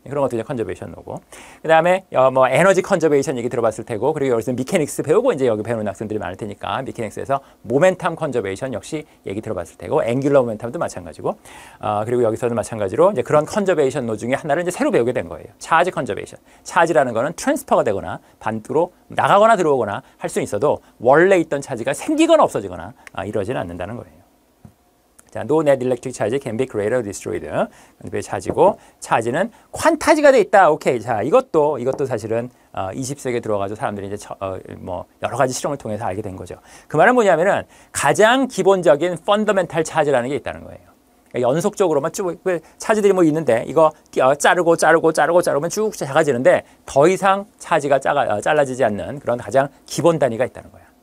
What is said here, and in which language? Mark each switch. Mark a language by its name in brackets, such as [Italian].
[Korean] 그런 것도 이제 컨저베이션 노고. 그다음에 뭐 에너지 컨저베이션 얘기 들어봤을 테고 그리고 여기서 미케닉스 배우고 이제 여기 배우는 학생들이 많을 테니까 미케닉스에서 모멘텀 컨저베이션 역시 얘기 들어봤을 테고 앵귤러 모멘텀도 마찬가지고 그리고 여기서는 마찬가지로 이제 그런 컨저베이션 노 중에 하나를 이제 새로 배우게 된 거예요. 차지 컨저베이션. 차지라는 거는 트랜스퍼가 되거나 반대로 나가거나 들어오거나 할 수는 있어도 원래 있던 차지가 생기거나 없어지거나 이러지는 않는다는 거예요. [English] 자, no net electric charge can be created or destroyed. [Korean] 차지고 차지는 퀀타지가 돼 있다. 오케이. 자, 이것도 사실은 20세기에 들어가지고 사람들이 이제 뭐 여러 가지 실험을 통해서 알게 된 거죠. 그 말은 뭐냐면은 가장 기본적인 펀더멘탈 차지라는 게 있다는 거예요. 그러니까 연속적으로만 쭉 차지들이 뭐 있는데 이거 자르고 자르면 쭉 작아지는데 더 이상 차지가 잘라지지 않는 그런 가장 기본 단위가 있다는 거야.